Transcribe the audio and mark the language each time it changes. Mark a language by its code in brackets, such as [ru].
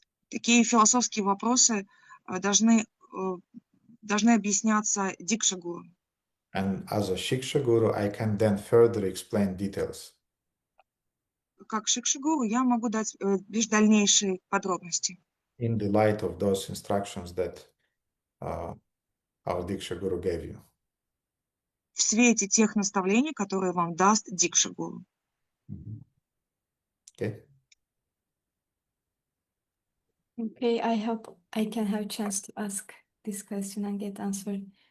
[ru] Такие философские вопросы должны объясняться Дикша Гуру. [en] And as a Shiksha Guru, I can then further explain details. [ru] Как Шикша Гуру я могу дать лишь дальнейшие подробности. [en] In the light of those instructions that our Diksha Guru gave you. [ru] В свете тех наставлений, которые вам даст Дикша Гуру. [en] Okay. Okay, I hope I can have a chance to ask this question and get answered.